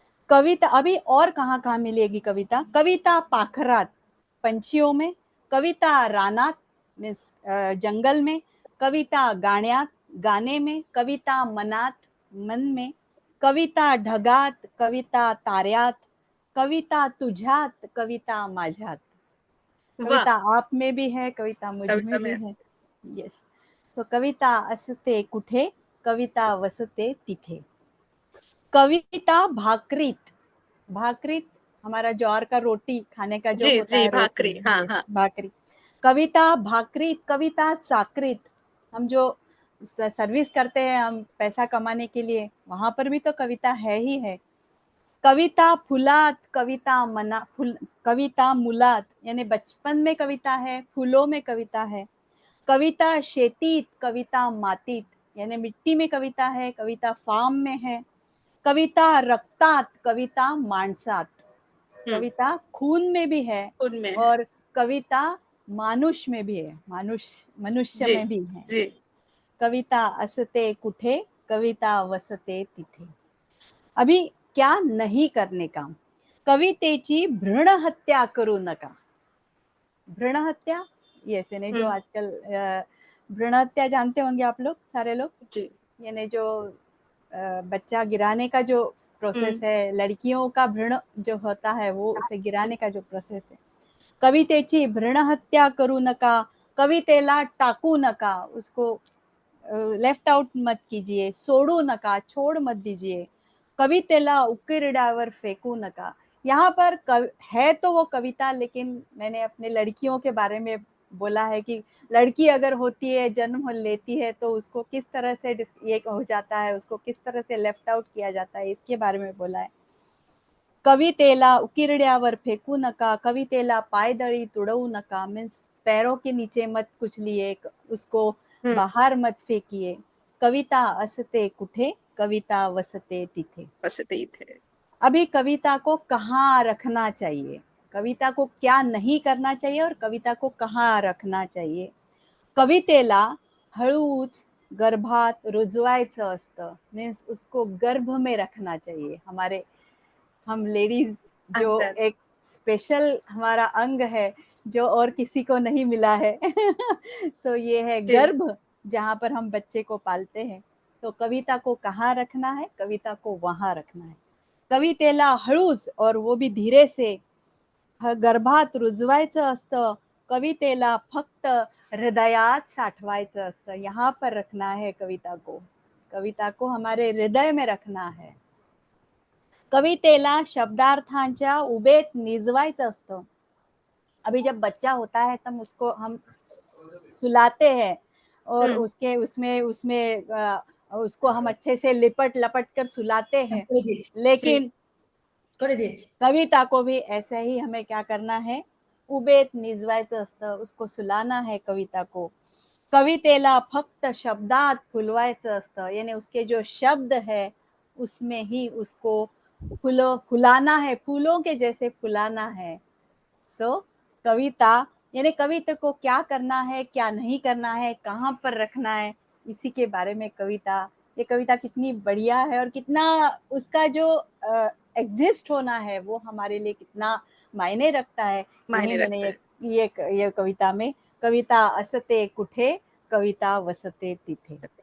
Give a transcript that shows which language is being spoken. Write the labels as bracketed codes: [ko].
[hi] कविता अभी और कहाँ कहाँ मिलेगी कविता, [mr] कविता पाखरात पंछियों में, कविता रानात [hi] मीन्स जंगल में, [mr] कविता गाण्यात [hi] गाने में, [mr] कविता मनात [hi] मन में, [mr] कविता ढगात, कविता ताऱ्यात, कविता तुझ्यात, कविता माझ्यात। [hi] वाह। कविता आप में भी है, कविता मुझ कविता में में भी है। है। येस. [mr] सो कविता असते कुठे, कविता वसते तिथे. कविता भाकरीत. [hi] भाकरीत हमारा ज्वार का रोटी खाने का जो जी होता जी है, रोटी. भाकरी, हाँ Yes, हाँ [mr] भाकरी. कविता भाकरीत, कविता चाकरीत. [hi] हम जो सर्विस करते हैं हम पैसा कमाने के लिए, वहां पर भी तो कविता है ही है. [mr] कविता फुलात, कविता मना फुल, कविता मुलात, [hi] यानी बचपन में कविता है, फूलों में कविता है. [mr] कविता शेतीत, कविता मातीत, [hi] यानी मिट्टी में कविता है, कविता फार्म में है. [mr] कविता रक्तात, कविता माणसात. [hi] कविता खून में भी है उनमें है. और कविता मानुष में भी है, मनुष्य जी में भी है. जी [mr] कविता असते कुठे, कविता वसते तिथे. [hi] अभी क्या नहीं करने का. [mr] कवितेची भ्रूण हत्या करू नका. [hi] भ्रूण हत्या, ये से नहीं जो आजकल भ्रूण हत्या जानते होंगे आप लोग, सारे लोग. जी यानी जो बच्चा गिराने का जो प्रोसेस है, लड़कियों का भ्रूण जो होता है वो उसे गिराने का जो प्रोसेस है. [mr] कवितेची भ्रूण हत्या करू नका. कवितेला टाकू नका, [hi] उसको लेफ्ट आउट मत कीजिए. [mr] सोडू नका, [hi] छोड़ मत दीजिए. [mr] कवितेला उकिरड्यावर फेंकू नका. [hi] यहाँ पर है तो वो कविता, लेकिन मैंने अपने लड़कियों के बारे में बोला है कि लड़की अगर होती है, जन्म लेती है, तो उसको किस तरह से ये हो जाता है, उसको किस तरह से लेफ्ट आउट किया जाता है, इसके बारे में बोला है. [mr] कवितेला उकिरड्यावर फेंकू नका. कवितेला पायदळी तुडवू नका. [hi] मीन्स पैरों के नीचे मत कुचलिए, उसको बाहर मत फेंकिए. [mr] कविता असते कुठे, कविता वसते तिथे. वसते इथे. [hi] अभी कविता को कहाँ रखना चाहिए, कविता को क्या नहीं करना चाहिए और कविता को कहाँ रखना चाहिए. [mr] कवितेला हळूच गर्भात रुजवायचं असतं. [hi] मीन्स उसको गर्भ में रखना चाहिए. हम लेडीज जो अंदर. एक स्पेशल हमारा अंग है जो और किसी को नहीं मिला है. सो ये है जी. गर्भ, जहाँ पर हम बच्चे को पालते हैं. तो कविता को कहाँ रखना है, कविता को वहां रखना है. [mr] कवितेला हळूच, [hi] और वो भी धीरे से, [mr] गर्भात रुजवायचं असतं. कवितेला फक्त हृदयात साठवायचं असतं. [hi] यहाँ पर रखना है कविता को. कविता को हमारे हृदय में रखना है. [mr] कवितेला शब्दार्थांच्या उबेत निजवायचं असतं. [hi] अभी जब बच्चा होता है तब उसको हम सुलाते हैं और उसके उसमें उसमें उसको हम अच्छे से लिपट लपट कर सुलाते हैं. लेकिन कविता को भी ऐसे ही हमें क्या करना है, [mr] उबेत निजवायचं असतं. [hi] उसको सुलाना है कविता को. [mr] कवितेला फक्त शब्दात फुलवायचं असतं. [hi] यानी उसके जो शब्द है उसमें ही उसको फुलाना है, फूलों के जैसे फुलाना है. सो कविता, यानी कविता को क्या करना है, क्या नहीं करना है, कहाँ पर रखना है, इसी के बारे में कविता. ये कविता कितनी बढ़िया है और कितना उसका जो एग्जिस्ट होना है वो हमारे लिए कितना मायने रखता है. मायने यही मैंने रखता है. ये कविता में, [mr] कविता असते कुठे, कविता वसते तिथे.